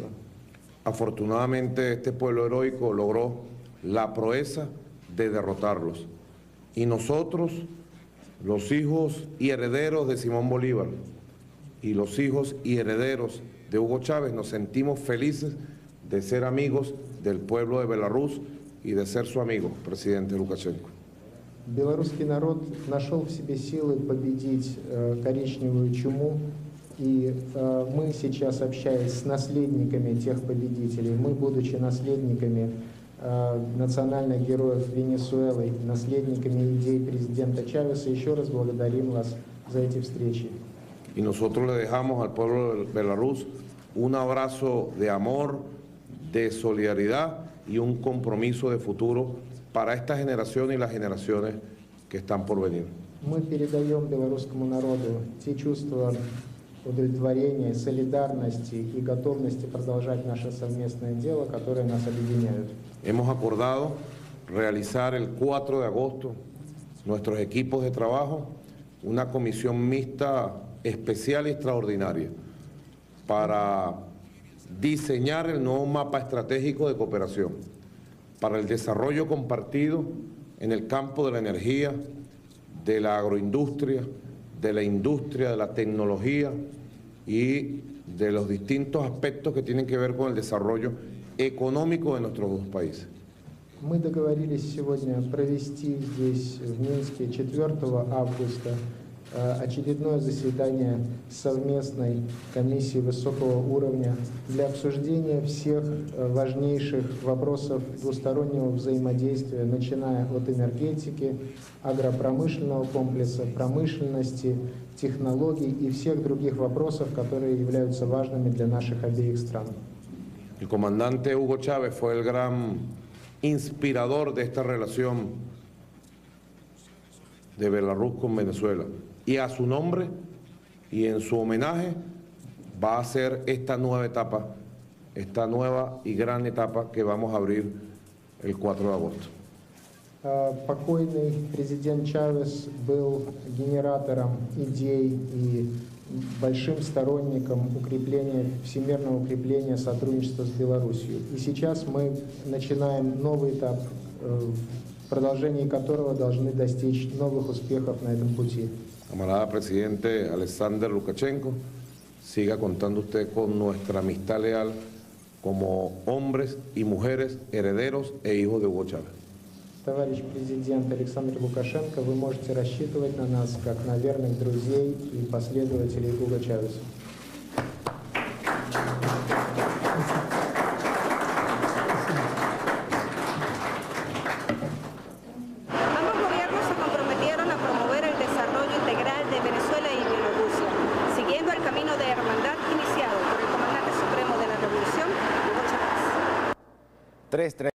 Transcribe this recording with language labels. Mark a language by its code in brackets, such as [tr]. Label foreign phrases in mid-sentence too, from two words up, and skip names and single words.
[es] Afortunadamente, este pueblo heroico logró la proeza de derrotarlos. Y nosotros, los hijos y herederos de Simón Bolívar y los hijos y herederos de Hugo Chávez, nos sentimos felices de ser amigos del pueblo de Belarus y de ser su amigo, presidente Lukashenko. [ru] Белорусский народ нашел в себе силы победить коричневую чуму, и мы сейчас, общаясь с наследниками тех победителей, мы, будучи наследниками национальных героев Венесуэлы, наследниками идей президента Чавеса, еще раз благодарим вас за эти встречи. [es] Y nosotros le dejamos al pueblo de Belarus un abrazo de amor, de solidaridad y un compromiso de futuro para esta generación y las generaciones que están por venir. [ru] Мы передаем белорусскому народу те чувства удовлетворения, солидарности и готовности продолжать наше совместное дело, которые нас объединяют. [es] Hemos acordado realizar el 4 de agosto nuestros equipos de trabajo una comisión mixta especial y extraordinaria para diseñar el nuevo mapa estratégico de cooperación para el desarrollo compartido en el campo de la energía, de la agroindustria, de la industria, de la tecnología y de los distintos aspectos que tienen que ver con el desarrollo económico de nuestros dos países. [ru] Мы договорились сегодня провести здесь, в Минске, 4 августа очередное заседание совместной комиссии высокого уровня для обсуждения всех важнейших вопросов двустороннего взаимодействия, начиная от энергетики, агропромышленного комплекса, промышленности, технологий и всех других вопросов, которые являются важными для наших обеих стран. [es] El comandante Hugo Chávez fue el gran inspirador de esta relación de Belarus con Venezuela. Y a su nombre y en su homenaje va a ser esta nueva etapa, esta nueva y gran etapa que vamos a abrir el 4 de agosto. [ru] Покойный президент Чавес был генератором идей и большим сторонником всемирного укрепления сотрудничества с Беларусью. И сейчас мы начинаем новый этап, в продолжении которого должны достичь новых успехов на этом пути. [es] Camarada presidente Alexander Lukashenko, siga contando usted con nuestra amistad leal como hombres y mujeres herederos e hijos de Hugo Chávez. [ru] Товарищ президент Александр Лукашенко, вы можете рассчитывать на нас как на верных друзей и последователей Hugo Chávez. [es] Ambos gobiernos se comprometieron a promover el desarrollo integral de Venezuela y Bielorrusia, siguiendo el camino de hermandad iniciado por el comandante supremo de la revolución, Hugo Chávez.